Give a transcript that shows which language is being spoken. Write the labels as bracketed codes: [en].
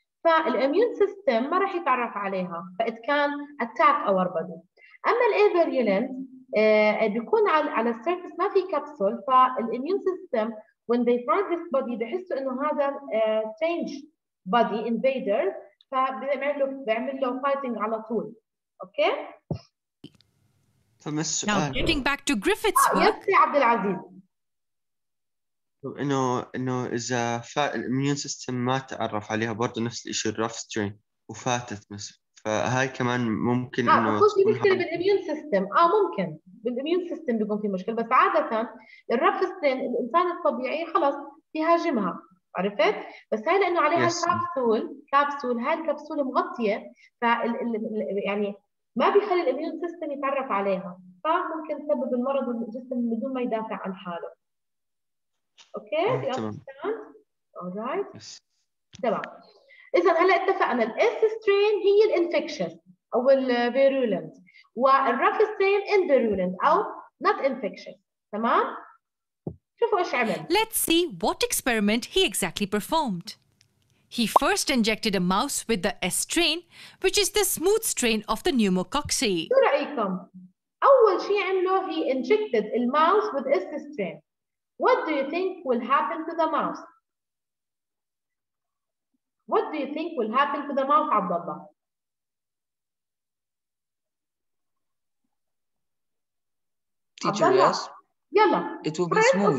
[ar] فالimmune system ما راح يتعرف عليها، [en] it can attack our body. [ar] أما الavirulent بيكون على السيرفيس ما في كبسول، فالimmune system [en] when they find this body [ar] بيحسوا إنه هذا [en] strange body invader، [ar] فبيعمل له fighting على طول. [en] Okay? Now getting back to Griffith's work. [ar] يس يا عبد العزيز. انه اذا الاميون سيستم ما تعرف عليها برضه نفس الشيء الرف سترين وفاتت مثلا، فهاي كمان ممكن انه في مشكله بالاميون سيستم. ممكن بالاميون سيستم بيكون في مشكله، بس عاده الرف سترين الانسان الطبيعي خلص بيهاجمها، عرفت؟ بس هاي لانه عليها كابسول هاي الكبسوله مغطيه، يعني ما بيخلي الاميون سيستم يتعرف عليها، فممكن تسبب المرض الجسم بدون ما يدافع عن حاله. [en] Okay? do you understand؟ alright. [ar] تمام. إذا هلا اتفقنا الاس سترين هي الانفكشن أو الفيرولنت، والرف سترين انفيرولنت أو not infectious. تمام؟ شوفوا إيش عمل. [en] Let's see what experiment he exactly performed. He first injected a mouse with the S strain, which is the smooth strain of the pneumococci. [ar] شو رأيكم؟ أول شيء عمله [en] he injected [ar] الماوس [en] with S strain. What do you think will happen to the mouse? What do you think will happen to the mouse, Abdullah? Teacher, yes. Yalla. It will be smooth.